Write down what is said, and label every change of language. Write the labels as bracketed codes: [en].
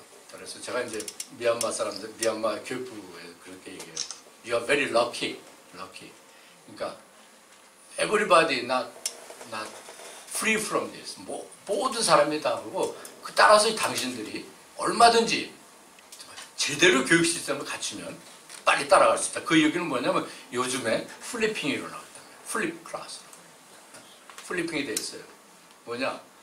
[ko] 그래서 제가 이제 미얀마 사람들, 미얀마 교육부에 그렇게 얘기해요. [en] You are very lucky. [ko] 그러니까 [en] everybody not free from this. [ko] 모든 사람이 다 그러고, 그 따라서 당신들이 얼마든지 제대로 교육 시스템을 갖추면 빨리 따라갈 수 있다. 그 얘기는 뭐냐면 요즘에 플리핑이 일어나거든요. 플립 클래스. 플리핑이 돼 있어요. 뭐냐?